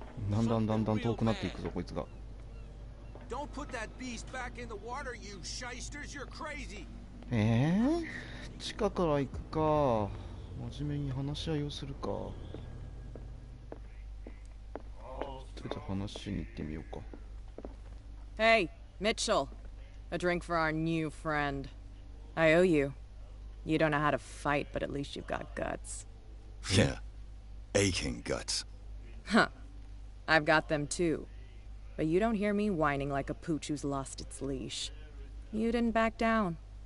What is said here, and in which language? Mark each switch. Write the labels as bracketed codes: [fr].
[ja] だんだん遠くなっていくぞこいつが。 [en] Don't put that beast back in the water, you shysters. You're crazy. [ja] 地下から行くか。真面目に話し合いをするか。じゃあ話しに行ってみようか。 [en] Hey, Mitchell. A drink for our new friend. I owe you. You don't know how to fight, but at least you've got guts. Yeah. Aching guts. Huh. I've got them too. But you don't hear me whining like a pooch who's lost its leash. You didn't back down.